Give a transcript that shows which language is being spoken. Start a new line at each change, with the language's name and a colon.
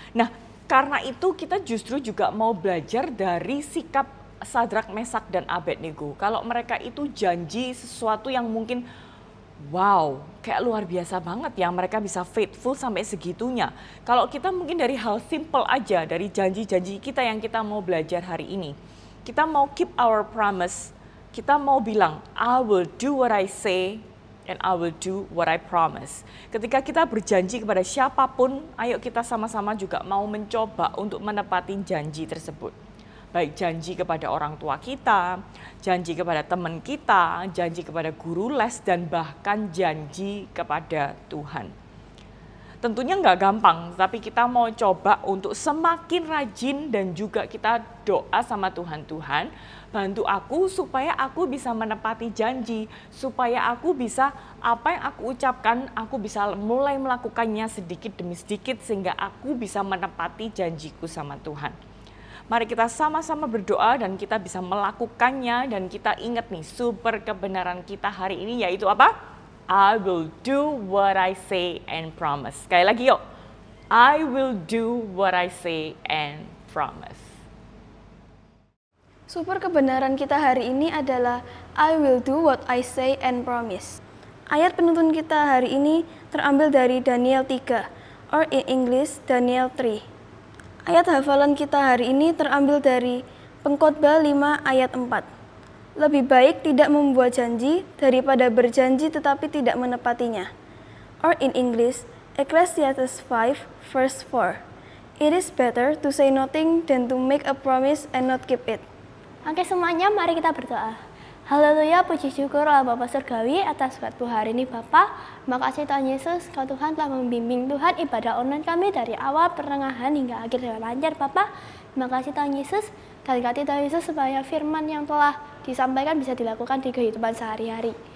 Indonesian: Nah karena itu kita justru juga mau belajar dari sikap Sadrak, Mesak, dan Abednego. Kalau mereka itu janji sesuatu yang mungkin wow, kayak luar biasa banget ya, mereka bisa faithful sampai segitunya. Kalau kita mungkin dari hal simple aja, dari janji-janji kita yang kita mau belajar hari ini. Kita mau
English: keep our promise,
Indonesian: kita mau bilang,
English: I will do what I say and I will do what I promise.
Indonesian: Ketika kita berjanji kepada siapapun, ayo kita sama-sama juga mau mencoba untuk menepati janji tersebut. Baik janji kepada orang tua kita, janji kepada teman kita, janji kepada guru les, dan bahkan janji kepada Tuhan. Tentunya nggak gampang, tapi kita mau coba untuk semakin rajin dan juga kita doa sama Tuhan, Tuhan bantu aku supaya aku bisa menepati janji, supaya aku bisa apa yang aku ucapkan, aku bisa mulai melakukannya sedikit demi sedikit sehingga aku bisa menepati janjiku sama Tuhan. Mari kita sama-sama berdoa dan kita bisa melakukannya, dan kita ingat nih super kebenaran kita hari ini yaitu apa?
English: I will do what I say and promise.
Indonesian: Sekali lagi yuk.
English: I will do what I say and promise.
Indonesian: Super kebenaran kita hari ini adalah
English: I will do what I say and promise.
Indonesian: Ayat penuntun kita hari ini terambil dari Daniel 3,
English: or in English
Indonesian: Daniel 3. Ayat hafalan kita hari ini terambil dari Pengkhotbah 5 ayat 4. Lebih baik tidak membuat janji daripada berjanji tetapi tidak menepatinya.
English: Or in English, Ecclesiastes 5 verse 4. It is better to say nothing than to make a promise and not keep it.
Indonesian: Oke semuanya, mari kita berdoa. Haleluya, puji syukur Allah Bapa Surgawi atas waktu hari ini Bapa. Makasih Tuhan Yesus, Kau Tuhan telah membimbing Tuhan ibadah online kami dari awal, pertengahan hingga akhir dengan lancar Bapa. Makasih Tuhan Yesus, berkati Tuhan Yesus supaya firman yang telah disampaikan bisa dilakukan di kehidupan sehari-hari.